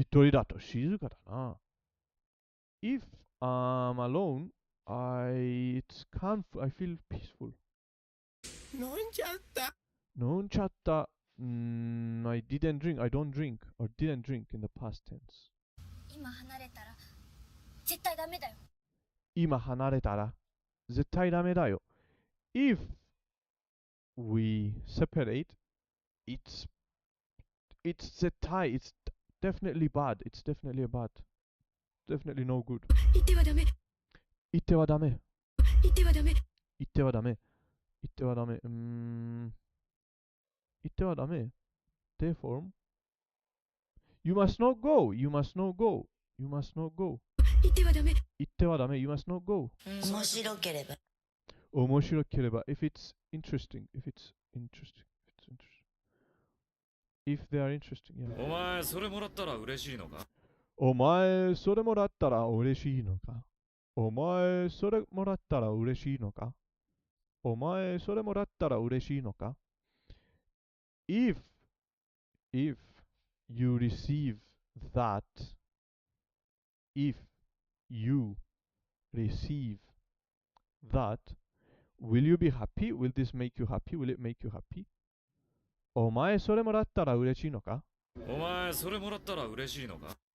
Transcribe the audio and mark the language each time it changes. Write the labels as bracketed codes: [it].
[ja] 一人だと静かだな。 [en] If I'm alone, it's calm. I feel peaceful. [ja] 飲んじゃった。飲んじゃった。 [en] I didn't drink. I don't drink. Or didn't drink in the past tense. [ja] 今離れたら絶対ダメだよ。今離れたら絶対ダメだよ。 [en] If we separate, it's絶対 it's definitely bad. It's definitely a bad. Definitely no good. [ja] 言ってはダメ。言ってはダメ。言ってはダメ。言ってはダメ。言ってはダメ。言ってはダメ。 [en] Therefore, you must not go. You must not go. You must not go. [ja] 言ってはダメ。言ってはダメ。 [en] You must not go. [ja] 面白ければ。面白ければ。 [en] If it's interesting. If it's interesting. If they are interesting. Yeah. [ja] お前それもらったら嬉しいのか？お前それもらったら嬉しいのか？お前それもらったら嬉しいのか？お前それもらったら嬉しいのか？ [en] If you receive that, if you receive that, will you be happy? Will this make you happy? Will it make you happy? [ja] お前それもらったら嬉しいのか？お前それもらったら嬉しいのか？